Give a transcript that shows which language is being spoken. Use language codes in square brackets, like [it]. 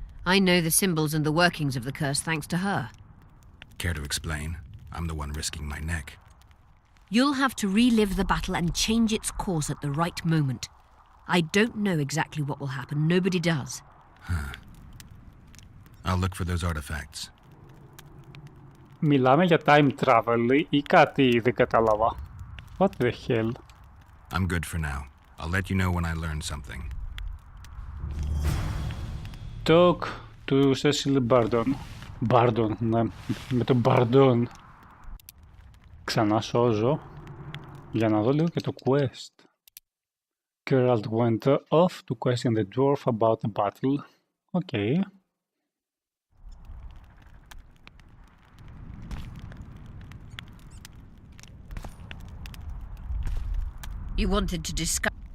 [en] I know the symbols and the workings of the curse thanks to her. Care to explain? I'm the one risking my neck. You'll have to relive the battle and change its course at the right moment. I don't know exactly what will happen. Nobody does. I'll look for those artifacts. [el] Μιλάμε για time travel ή κάτι δεν κατάλαβα. [en] What the hell? I'm good for now. I'll let you know when I learn something. Talk to Cecil Bardon. [el] Bardon, ναι, με τον Bardon. Ξανά σώζω για να δω λίγο και το quest. [en] Geralt went off to question the dwarf about the battle. Okay. You wanted to discuss...